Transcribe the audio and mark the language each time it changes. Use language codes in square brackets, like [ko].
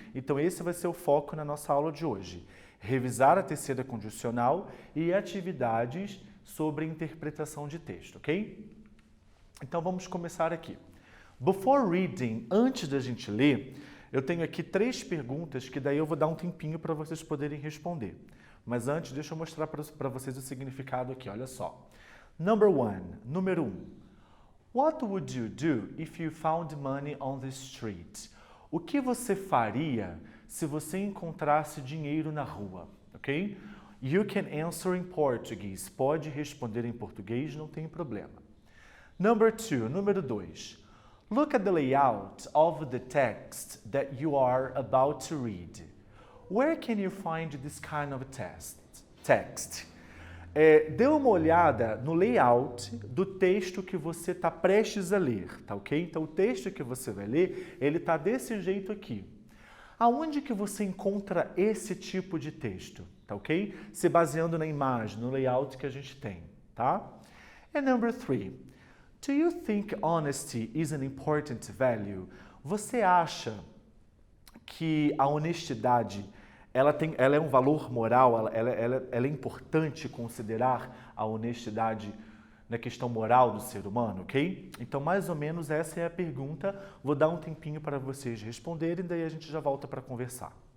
[pt] Então esse vai ser o foco na nossa aula de hoje. Revisar a terceira condicional e atividades sobre interpretação de texto, ok? Então vamos começar aqui. [en] Before reading, [pt] antes da gente ler, eu tenho aqui 3 perguntas que daí eu vou dar um tempinho para vocês poderem responder. Mas antes, deixa eu mostrar para vocês o significado aqui, olha só. [en] Number 1, [pt] número 1. [en] What would you do if you found money on the street? [pt] O que você faria se você encontrasse dinheiro na rua, ok? [en] You can answer in Portuguese. [pt] Pode responder em português, não tem problema. [en] Number 2, [pt] número 2. [en] Look at the layout of the text that you are about to read. Where can you find this kind of text? [pt] Dê uma olhada no layout do texto que você está prestes a ler, tá ok? Então, o texto que você vai ler, ele está desse jeito aqui. Aonde que você encontra esse tipo de texto, tá ok? Se baseando na imagem, no layout que a gente tem, tá? [en] And number 3. Do you think honesty is an important value? [pt] Você acha que a honestidade ela é um valor moral, ela é importante considerar a honestidade na questão moral do ser humano, ok? Então, mais ou menos essa é a pergunta. Vou dar um tempinho para vocês responderem, daí a gente já volta para conversar.